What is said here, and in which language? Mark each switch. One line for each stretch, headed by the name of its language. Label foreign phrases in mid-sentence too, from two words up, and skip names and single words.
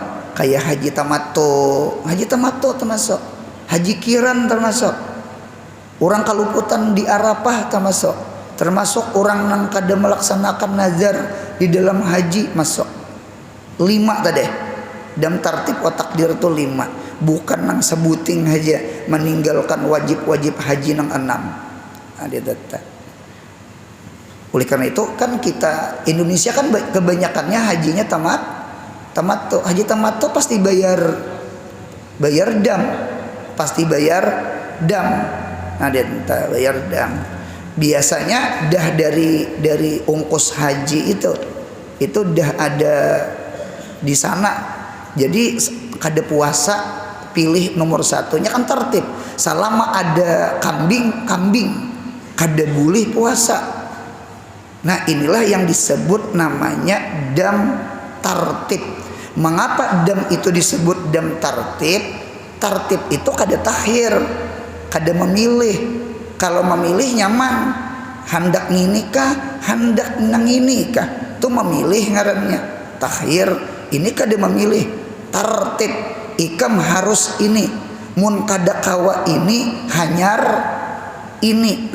Indonesian: Kayak haji tamattu termasuk. Haji kiran termasuk.
Banjar: Orang kaluputan di Arafah termasuk orang yang kada melaksanakan nazar di dalam haji masuk.
Indonesian: 5 tadi. Dan tartib takdir itu 5.
Banjar: Bukan nang sebuting aja meninggalkan wajib-wajib haji nang 6.
Indonesian: Ada data. Oleh karena itu kan kita Indonesia kan kebanyakannya hajinya tamattu. Haji tamattu pasti bayar dam. Pasti bayar dam. Nah, dia bayar dam. Biasanya dah dari ongkos haji itu dah ada di sana.
Banjar: Jadi kada puasa pilih nomor 1-nya kan tertib. Selama ada kambing kada boleh puasa.
Indonesian: Nah inilah yang disebut namanya dam tartib. Mengapa dam itu disebut dam tartib?
Banjar: Tartib itu kada takhir, kada memilih. Kalau memilih nyaman, hendak ngini kah, hendak nang ini kah, itu memilih ngarannya. Takhir ini kada memilih. Tartib ikam harus ini, mun kada kawa ini hanyar ini.